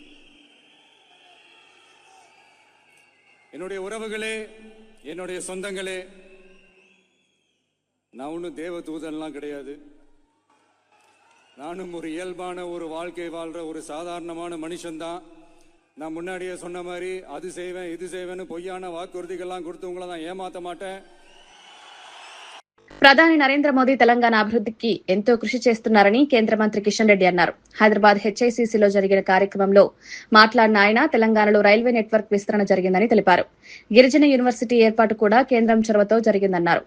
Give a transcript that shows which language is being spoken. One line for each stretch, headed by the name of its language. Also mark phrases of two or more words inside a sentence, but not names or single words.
Tamil: என்னுடைய உறவுகளே, என்னுடைய சொந்தங்களே, நான் ஒன்றும் தேவ தூதன்லாம் கிடையாது. நானும் ஒரு இயல்பான ஒரு வாழ்க்கை வாழ்ற ஒரு சாதாரணமான மனுஷன்தான். நான் முன்னாடியே சொன்ன மாதிரி அது செய்வேன் இது செய்வேன்னு பொய்யான வாக்குறுதிகள்லாம் கொடுத்தவங்கள தான் ஏமாத்த மாட்டேன்.
Telugu: ప్రధాని నరేంద్ర మోదీ తెలంగాణ అభివృద్ధికి ఎంతో కృషి చేస్తున్నారని కేంద్ర మంత్రి కిషన్ రెడ్డి అన్నారు. హైదరాబాద్ హెచ్ఐసిసిలో జరిగిన కార్యక్రమంలో మాట్లాడిన ఆయన తెలంగాణలో రైల్వే నెట్వర్క్ విస్తరణ జరిగిందని తెలిపారు. గిరిజన యూనివర్సిటీ ఏర్పాటు కూడా కేంద్రం చొరవతో జరిగిందన్నారు.